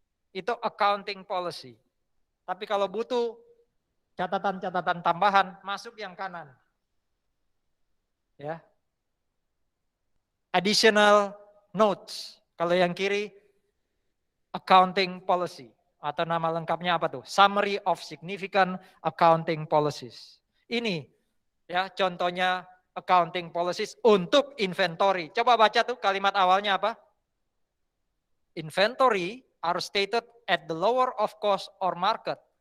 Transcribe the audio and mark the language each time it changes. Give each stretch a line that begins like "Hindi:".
Indonesian: Itu accounting policy. Tapi kalau butuh catatan-catatan tambahan, masuk yang kanan. Ya.
English: Additional notes.
Indonesian: Kalau yang kiri,
English: accounting policy.
Indonesian: Atau nama lengkapnya apa tuh?
English: Summary of significant accounting policies.
Indonesian: Ini ya contohnya accounting policies untuk inventory. Coba baca tuh kalimat awalnya apa?
English: Inventory are stated at the lower of cost or market.